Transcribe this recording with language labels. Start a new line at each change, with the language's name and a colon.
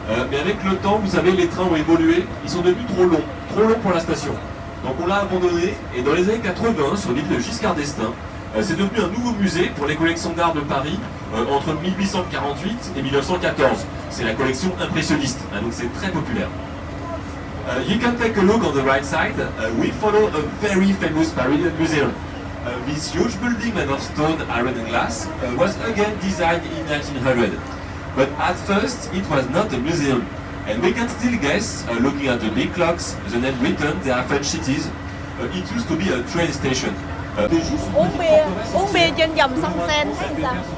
French: Mais avec le temps, vous savez, les trains ont évolué. Ils sont devenus trop longs pour la station. Donc on l'a abandonné. Et dans les années 80, sur l'île de Giscard d'Estaing, c'est devenu un nouveau musée pour les collections d'art de Paris entre 1848 et 1914. C'est la collection impressionniste. Donc c'est très populaire.
English: You can take a look on the right side. We follow a very famous Parisian museum. This huge building made of stone, iron and glass was again designed in 1900. But at first it was not a museum. And we can still guess, looking at the big clocks, the name written, they are French cities. It used to be a train station.
Vietnamese: Uống bia trên dòng sông Seine thấy sao?